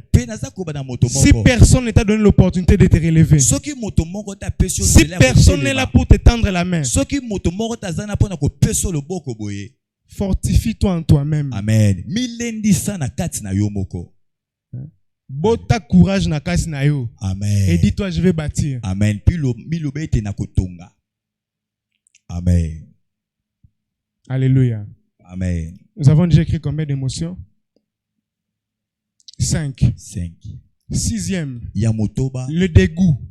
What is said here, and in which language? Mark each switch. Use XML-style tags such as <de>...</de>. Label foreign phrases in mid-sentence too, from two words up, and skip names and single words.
<fr>Si personne ne t'a donné l'opportunité de te relever, si personne n'est là pour te tendre la main, fortifie-toi en toi-même. Amen.</fr> <ln>Bota courage na kasi na yo.</ln> <fr>Amen. Et dis-toi: je vais bâtir. Amen. Amen. Alléluia. Amen. Nous avons déjà écrit combien d'émotions? 5. 6e. Le dégoût.</fr>